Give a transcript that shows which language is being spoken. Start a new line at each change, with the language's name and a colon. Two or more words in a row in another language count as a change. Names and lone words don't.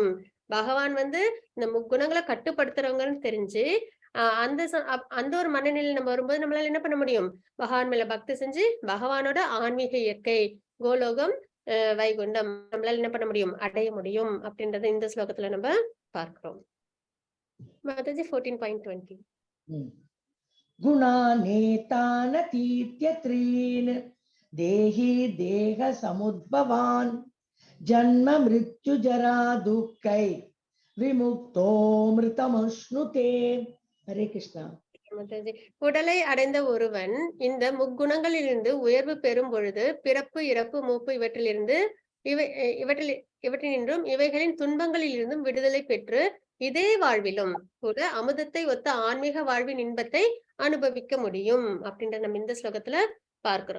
Tamil: பகவான் வந்து இந்த முக்குணங்களை கட்டுப்படுத்துறவங்கன்னு தெரிஞ்சு அந்த ஒரு மனநிலையில நம்ம வரும்போது நம்மளால என்ன பண்ண முடியும்? பகவான் மேல பக்தி செஞ்சு பகவானோட ஆன்மீக இயற்கை கோலோகம், வைகுண்டம் நம்மளால என்ன பண்ண முடியும்? அடைய முடியும் அப்படின்றத இந்த ஸ்லோகத்துல நம்ம பார்க்கிறோம். மாதாஜி 14.20.
Sanskrit: गुणानेतानतीत्य त्रीन् देहि देह समुद्भवान् जन्म मृत्यु जरा दुःखै विमुक्तोऽमृतमश्नुते. हरे कृष्णा.
Tamil: மாதாஜி, உடலை அடைந்த ஒருவன் இந்த முக்குணங்களிலிருந்து உயர்வு பெறும் பொழுது பிறப்பு, இறப்பு, மூப்பு இவற்றினின்றும் இவைகளின் துன்பங்களில் இருந்தும் விடுதலை பெற்று இதே வாழ்விலும் கூட அமுதத்தை ஒத்த ஆன்மீக வாழ்வின் இன்பத்தை அனுபவிக்க முடியும் அப்படின்ற நம்ம இந்த ஸ்லோகத்துல பார்க்கிறோம்.